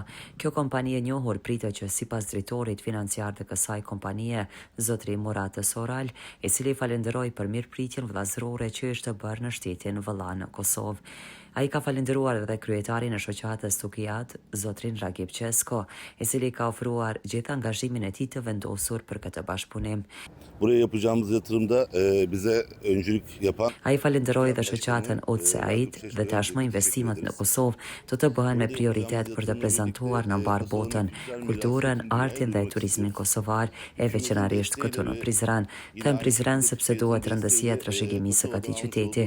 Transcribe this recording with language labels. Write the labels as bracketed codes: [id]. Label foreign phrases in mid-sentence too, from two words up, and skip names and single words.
[sq] Kjo kompani e njohur pritet që sipas drejtorit financiar të kësaj kompanie, zotri Murat Soral, i cili falenderoi për mirëpritjen vëllazërore që është bërë në shtetin Vëlla në Kosovë. Ai ka falendëruar edhe kryetarin e shoqatës Tukijat, zotrin Ragip Qesko, i cili ka ofruar gjithë angazhimin e tij të vendosur për këtë bashkëpunim. [tr] Buraya yapacağımız yatırımda bize öncülük yapan. [sq] Ai falenderoi dhe shoqatën OCAIT dhe tashmë investimet në Kosovë do të bëhen me prioritet për të prezantuar në mbar botën kulturën, artin dhe turizmin kosovar, e veçanërisht këtu në Prizren. Them Prizren sepse duhet rëndësia e trashëgimisë së këtij qyteti.